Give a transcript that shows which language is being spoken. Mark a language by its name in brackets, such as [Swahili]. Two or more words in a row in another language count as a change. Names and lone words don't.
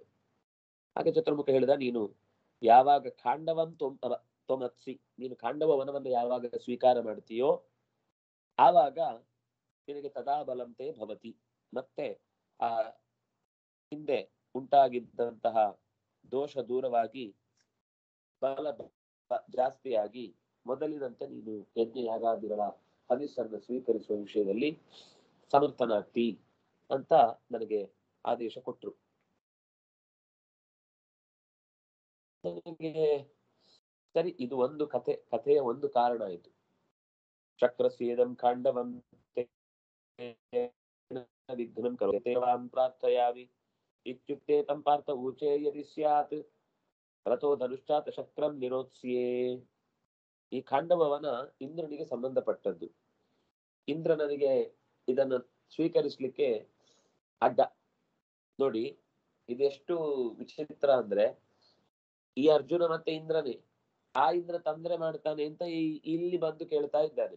[Kannada] ಹಾಗೆ ಚತುರ್ಮುಖ ಹೇಳಿದ, ನೀನು ಯಾವಾಗ [Sanskrit] ಖಾಂಡವಂ ತೊಮತ್ಸಿ, [Kannada] ನೀನು ಖಾಂಡವ ವನವನ್ನು ಯಾವಾಗ ಸ್ವೀಕಾರ ಮಾಡ್ತೀಯೋ ಆವಾಗ ನಿನಗೆ [Sanskrit] ತದಾ ಬಲಂತೆ ಭವತಿ, [Kannada] ಮತ್ತೆ ಆ ಹಿಂದೆ ಉಂಟಾಗಿದ್ದಂತಹ ದೋಷ ದೂರವಾಗಿ ಬಲ ಜಾಸ್ತಿಯಾಗಿ ಮೊದಲಿನಂತೆ ನೀನು ಯಜ್ಞ ಯಾಗಾದಿಗಳ ಹವಿಸ್ಸನ್ನು ಸ್ವೀಕರಿಸುವ ವಿಷಯದಲ್ಲಿ ಸಮರ್ಥನಾಗ್ತಿ ಅಂತ ನನಗೆ ಆದೇಶ ಕೊಟ್ರು. ನನಗೆ ಸರಿ, ಇದು ಒಂದು ಕಥೆಯ ಒಂದು ಕಾರಣ ಆಯಿತು. [Sanskrit] ಚಕ್ರಸ್ಯೇದಂ ಖಾಂಡವಂ ವಿಘ್ನಂ ಕರೋತಿ ಪ್ರಾರ್ಥಯಾಮಿ ಇತ್ಯುಕ್ತೆ ತಂ ಪಾರ್ಥ ಊಚೆ ಯದಿ ಸ್ಯಾತ್ ರಥೋ ಧನುಶ್ಚಾತ ಶಕ್ರಂ ನಿರೋತ್ಸ್ಯೇ. [Kannada] ಈ ಖಾಂಡವನ ಇಂದ್ರನಿಗೆ ಸಂಬಂಧಪಟ್ಟದ್ದು. ಇಂದ್ರ ನನಗೆ ಇದನ್ನು ಸ್ವೀಕರಿಸ್ಲಿಕ್ಕೆ ಅಡ್ಡ. ನೋಡಿ ಇದೆಷ್ಟು ವಿಚಿತ್ರ ಅಂದ್ರೆ, ಈ ಅರ್ಜುನ ಮತ್ತೆ ಇಂದ್ರನೇ, ಆ ಇಂದ್ರ ತೊಂದರೆ ಮಾಡ್ತಾನೆ ಅಂತ ಇಲ್ಲಿ ಬಂದು ಕೇಳ್ತಾ ಇದ್ದಾನೆ.